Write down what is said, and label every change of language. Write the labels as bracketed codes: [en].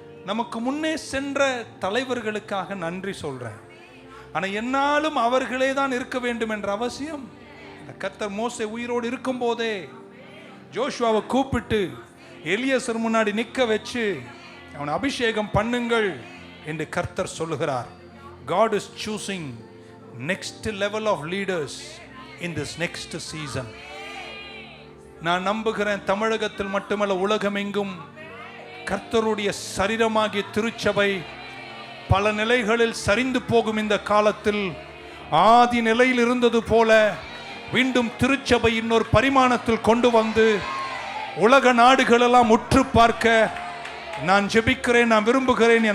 [ta] நமக்கு முன்னே சென்ற தலைவர்களுக்காக நன்றி சொல்றேன். ஆனால் என்னாலும் அவர்களே தான் இருக்க வேண்டும் என்ற அவசியம். கர்த்தர் மோசே உயிரோடு இருக்கும் போதே ஜோஷுவாவை கூப்பிட்டு எலியாசர் முன்னாடி நிற்க வச்சு அவனை அபிஷேகம் பண்ணுங்கள் என்று கர்த்தர் சொல்லுகிறார். [en] God is choosing next level of leaders in this next season. [ta] நான் நம்புகிறேன், தமிழகத்தில் மட்டுமல்ல, உலகமெங்கும் கர்த்தருடைய சரீரமாகிய திருச்சபை பல நிலைகளில் சரிந்து போகும். இந்த காலத்தில் ஆதி நிலையில் இருந்தது போல மீண்டும் திருச்சபை இன்னொரு பரிமாணத்தில் கொண்டு வந்து உலக நாடுகளெல்லாம் உற்று பார்க்க நான் ஜெபிக்கிறேன், நான் விரும்புகிறேன்.